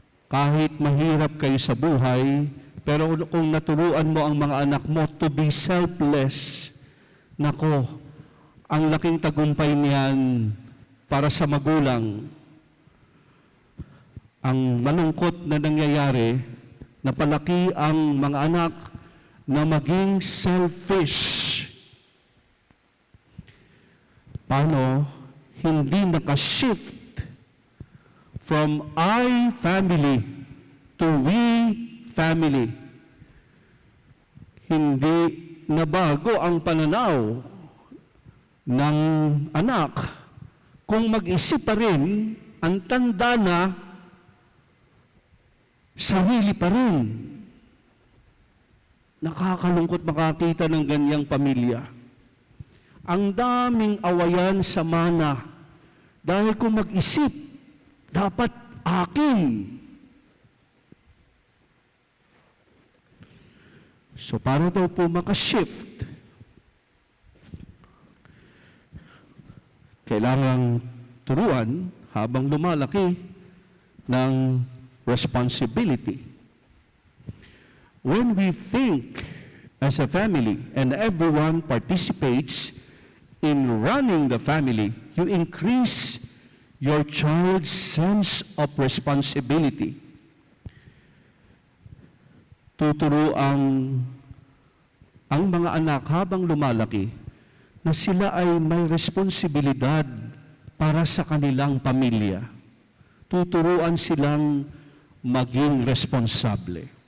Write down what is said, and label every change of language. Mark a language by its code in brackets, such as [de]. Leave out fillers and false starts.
[tl] Kahit mahirap kayo sa buhay, pero kung naturuan mo ang mga anak mo [en] to be selfless, [tl] nako, ang laking tagumpay niyan para sa magulang. Ang malungkot na nangyayari, napalaki ang mga anak na maging selfish. Paano hindi nakashift [en] from I family to we family? [tl] Hindi nabago ang pananaw ng anak kung mag-isip pa rin, ang tanda na sarili pa rin. Nakakalungkot makakita ng ganyang pamilya. Ang daming awayan sa mana dahil kung mag-isip, dapat akin. So para daw po makashift, kailangang turuan habang lumalaki ng responsibility. [en] When we think as a family and everyone participates in running the family, you increase your child's sense of responsibility. [tl] Tuturo ang mga anak habang lumalaki na sila ay may responsibilidad para sa kanilang pamilya. Tuturuan silang maging responsable.